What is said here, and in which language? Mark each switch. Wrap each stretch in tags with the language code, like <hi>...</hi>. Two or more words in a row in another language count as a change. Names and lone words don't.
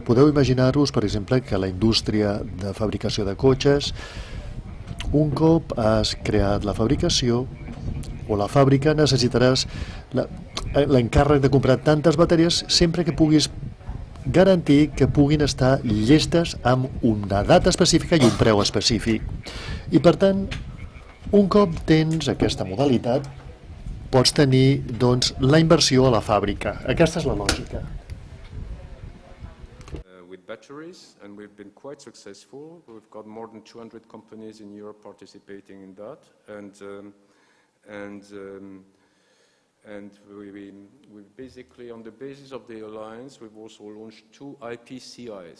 <ca>Podeu imaginar-vos, per exemple, que la indústria de fabricació de cotxes, un cop has creat la fabricació o la fàbrica, necessitaràs l'encàrrec de comprar tantes bateries sempre que puguis garantir que puguin estar llestes amb una data específica i un preu específic. I per tant, un cop tens aquesta modalitat, pots tenir doncs, la inversió a la fàbrica. Aquesta és la lògica.</ca> <en>With batteries, and we've been quite successful. We've got more than 200 companies in Europe participating in that, and we basically, on the basis of the alliance, we've also launched 2 IPCIs.</en>